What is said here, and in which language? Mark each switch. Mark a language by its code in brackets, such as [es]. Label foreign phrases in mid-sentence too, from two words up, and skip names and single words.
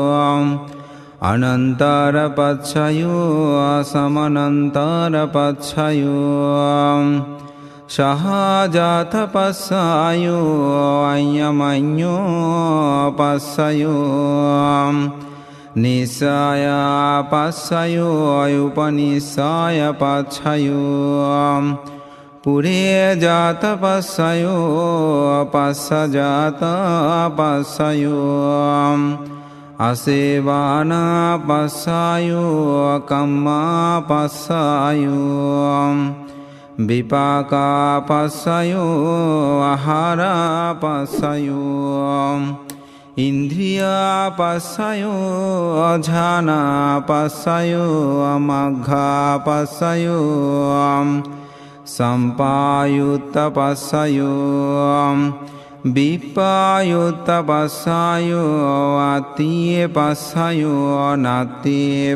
[pi] अनन्तरपच्छयो समनन्तरपच्छयो सहजातपस्सयो अयमन्यो पस्सयो निस्सायपस्सयो उपनिस्सायपच्छयो පුරේ ජාත පස්සයෝ පස්සජාත පස්සයෝ අසේවාන පස්සයෝ කම්මා පස්සයෝ විපාකා පස්සයෝ ආහාර පස්සයෝ ඉන්ද්‍රියා පස්සයෝ ඥාන පස්සයෝ මග්ගා පස්සයෝ සම්පායුත්ත පස්සයෝ විපායුත්ත පස්සයෝ අත්තියේ පස්සයෝ නත්තියේ